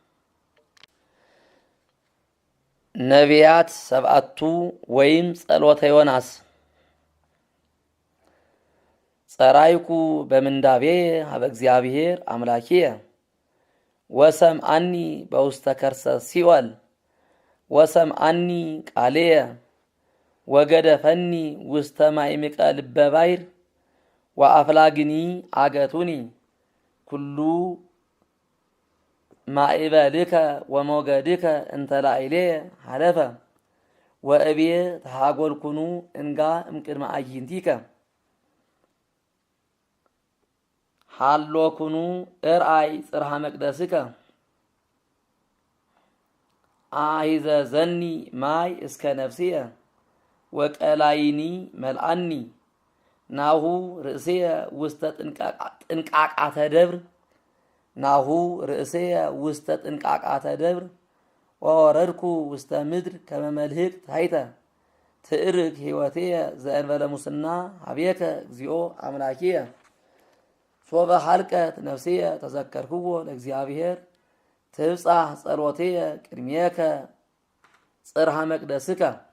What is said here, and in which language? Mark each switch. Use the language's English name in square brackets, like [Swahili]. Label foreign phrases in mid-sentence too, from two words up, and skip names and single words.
[Geez] ነቢያት ሰብአቱ ወይም ጸሎተ ዮናስ። ጸራይኩ በምንዳቤ ሀበ እግዚአብሔር አምላኪየ ወሰምአኒ በውስተ ከርሰ ሲኦል ወሰምአኒ ቃልየ ወገደፈኒ ውስተ ማዕምቀ ልበ ባሕር ወአፍላግኒ አገቱኒ ኩሉ ማዕበልከ ወሞገድከ እንተ ላዕሌየ ሀለፈ ወእብየ ተሃጐልኩኑ እንጋ እምቅድመ አዕይንቲከ ሃሎኩኑ እርአይ ጽርሐ መቅደስከ አሂዘዘኒ ማይ እስከ ነፍስየ ወቀላይኒ መልአኒ ናሁ ርእስየ ውስተ ጥንቃቃተ ደብር ናሁ ርእስየ ውስተ ጥንቃቃተ ደብር ወወረድኩ ውስተ ምድር ከመ መልህቅ ታሕተ ትዕርግ ሕይወትየ ዘእንበለ ሙስና ሀቤከ እግዚኦ አምላኪየ ሶበ ሀልቀት ነፍስየ ተዘከርክዎ ለእግዚአብሔር ትብጻሕ ጸሎትየ ቅድሜከ ጽርሐ መቅደስከ